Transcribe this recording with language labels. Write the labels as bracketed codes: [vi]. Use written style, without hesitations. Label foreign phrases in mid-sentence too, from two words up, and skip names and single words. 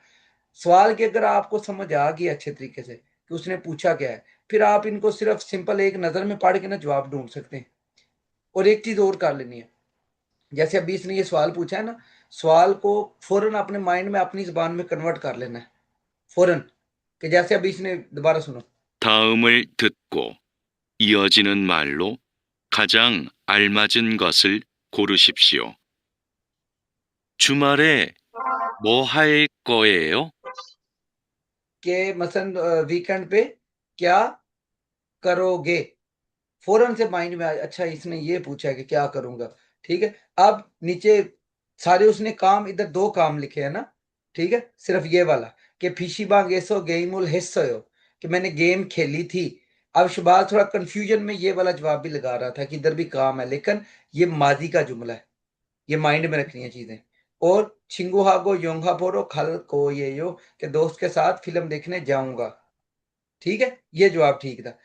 [hi] सवाल की अगर आपको समझ आ गई अच्छे तरीके से कि उसने पूछा क्या है, फिर आप इनको सिर्फ सिंपल एक नजर में पढ़ के ना जवाब ढूंढ सकते हैं। और एक चीज और कर लेनी है, जैसे अभी इसने ये सवाल पूछा है ना, सवाल को फौरन अपने माइंड में अपनी जुबान में कन्वर्ट कर लेना है फौरन। कि जैसे अभी इसने, दोबारा सुनो। [ko] 다음을 듣고 이어지는 말로 가장 알맞은 것을 고르십시오. 주말에 뭐 할 거예요? [hi] कि मसलन वीकेंड पे क्या करोगे, फौरन से माइंड में आया, अच्छा इसने ये पूछा है कि क्या करूंगा। ठीक है। अब नीचे सारे उसने काम, इधर 2 काम लिखे हैं ना। ठीक है, सिर्फ ये वाला कि [ko] 피시방에서 게임을 했어요, [hi] कि मैंने गेम खेली थी। अब शुभाष थोड़ा कंफ्यूजन में ये वाला जवाब भी लगा रहा था कि इधर भी काम है, लेकिन ये माजी का जुमला है, ये माइंड में रखनी है चीजें। और [ko] 친구하고 영화 보러 갈 거예요, [hi] कि दोस्त के साथ फिल्म देखने जाऊंगा। ठीक है, ये जवाब ठीक था।